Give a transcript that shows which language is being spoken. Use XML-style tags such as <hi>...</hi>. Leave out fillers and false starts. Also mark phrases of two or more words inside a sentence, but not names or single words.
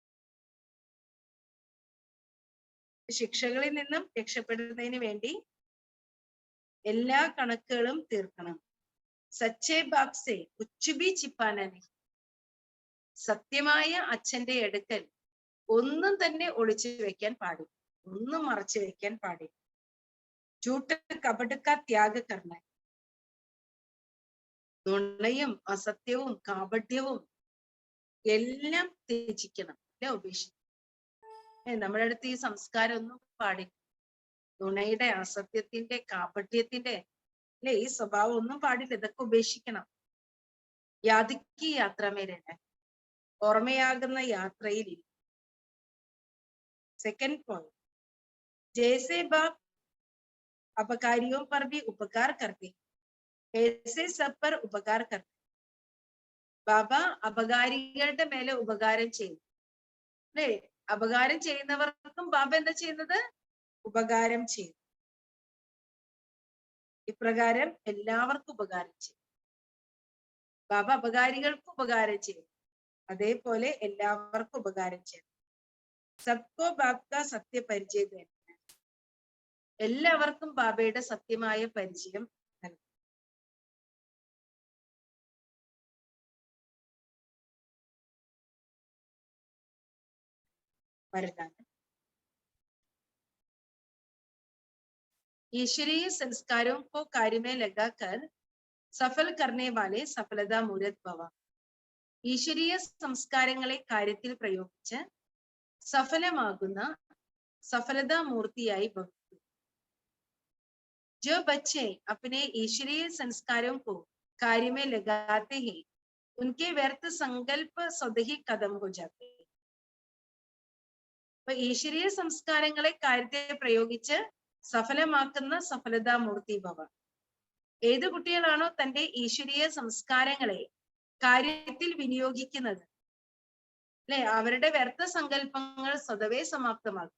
<ml>ശിക്ഷകളിൽ നിന്നും രക്ഷപ്പെടുന്നതിന് വേണ്ടി എല്ലാ കണക്കുകളും തീർക്കണം.</ml> <hi>सच्चे बाप से कुछ भी छिपाना नहीं.</hi> <ml>സത്യമായ അച്ഛന്റെ അടുക്കൽ ഒന്നും തന്നെ ഒളിച്ചു വെക്കാൻ പാടില്ല, ഒന്നും മറച്ചു വെക്കാൻ പാടില്ല.</ml> <hi>झूठ कपट का त्याग करना है.</hi> <ml>നുണയും അസത്യവും കാപട്യവും എല്ലാം ത്യജിക്കണം, അല്ലെ? ഉപേക്ഷിക്കണം. നമ്മുടെ അടുത്ത് ഈ സംസ്കാരം ഒന്നും പാടില്ല. നുണയുടെ, അസത്യത്തിന്റെ, കാപട്യത്തിന്റെ, അല്ലെ, ഈ സ്വഭാവം ഒന്നും പാടില്ല. ഇതൊക്കെ ഉപേക്ഷിക്കണം. യാദിക്ക് യാത്രമേരല്ല, ഓർമ്മയാകുന്ന യാത്രയിൽ.</ml> <en>second point,</en> <hi>जैसे बाप अपकारियों पर भी उपकार करते ऐसे सब पर उपकार करते.</hi> <ml>ബാബ അപകാരികളുടെ മേലെ ഉപകാരം ചെയ്യും, അല്ലെ? അപകാരം ചെയ്യുന്നവർക്കും ബാബ എന്താ ചെയ്യുന്നത്? ഉപകാരം ചെയ്യും. ഇപ്രകാരം എല്ലാവർക്കും ഉപകാരം ചെയ്യും. ബാബ അപകാരികൾക്ക് ഉപകാരം ചെയ്യും, അതേപോലെ എല്ലാവർക്കും ഉപകാരം ചെയ്യും.</ml> <hi>सबको बाप का सत्य परिचय देना,</hi> <ml>എല്ലാവർക്കും ബാബയുടെ സത്യമായ പരിചയം നൽകും.</ml> <hi>वरदान। ईश्वरीय संस्कारों को कार्य में लगाकर സഫൽ करने वाले सफलता मूरत भव.</hi> <ml>ഈശ്വരീയ സംസ്കാരങ്ങളെ കാര്യത്തിൽ പ്രയോഗിച്ച് സഫലമാകുന്ന സഫലതാ മൂർത്തിയായി ഭവിക്കൂ.</ml> <hi>जो बच्चे अपने ईश्वरीय संस्कारों को कार्य में लगाते हैं उनके व्यर्थ संकल्प स्वतः ही खत्म हो जाते हैं.</hi> <ml>അപ്പൊ ഈശ്വരീയ സംസ്കാരങ്ങളെ കാര്യത്തെ പ്രയോഗിച്ച് സഫലമാക്കുന്ന സഫലതാ മൂർത്തി ഭവ. ഏത് കുട്ടികളാണോ തന്റെ ഈശ്വരീയ സംസ്കാരങ്ങളെ കാര്യത്തിൽ വിനിയോഗിക്കുന്നത്, അല്ലെ, അവരുടെ വ്യർത്ഥ സങ്കല്പങ്ങൾ സ്വതവേ സമാപ്തമാകും.</ml>